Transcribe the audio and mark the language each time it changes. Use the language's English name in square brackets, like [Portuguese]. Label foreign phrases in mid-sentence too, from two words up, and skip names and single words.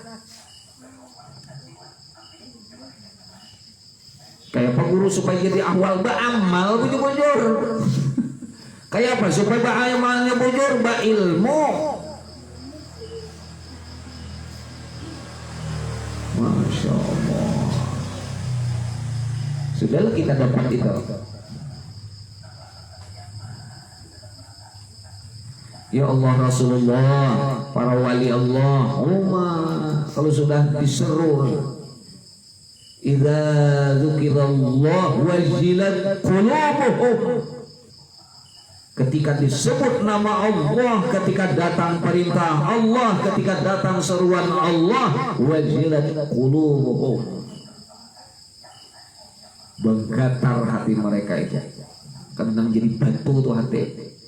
[Banjar] Kayak pengguru supaya jadi ahwal beramal bujur-bujur. Kayak apa supaya beramalnya bujur, ilmu. [Arabic] Masya Allah. [Indonesian] Sudahlah kita dapat itu. Ya Allah, Rasulullah, para wali Allah, kalau sudah diseru, [Arabic] idza dzukirallah wajilat qulubuhum, [Indonesian] ketika disebut nama Allah, ketika datang perintah Allah, ketika datang seruan Allah, [Arabic] wajilat qulubuhum, [Indonesian] bergetar hati mereka itu, karena menjadi batu tuh hati.